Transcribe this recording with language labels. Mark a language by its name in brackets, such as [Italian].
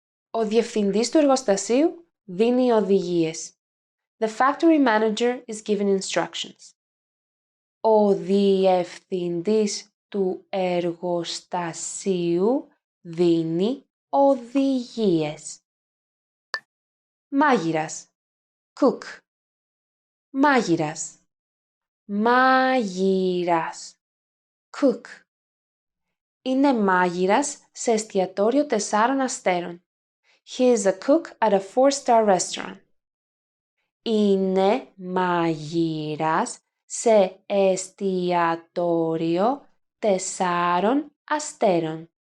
[Greek] Ο διευθυντής του εργοστασίου δίνει οδηγίες. [English] The factory manager is giving instructions. [Greek] Ο διευθυντής του εργοστασίου δίνει οδηγίες. Μάγειρας. Cook. Μάγειρας. Μάγειρας. Cook. Είναι μάγειρας σε εστιατόριο 4 αστέρων. [English] He is a cook at a 4-star restaurant. [Greek] Είναι μάγειρας σε εστιατόριο 4 αστέρων.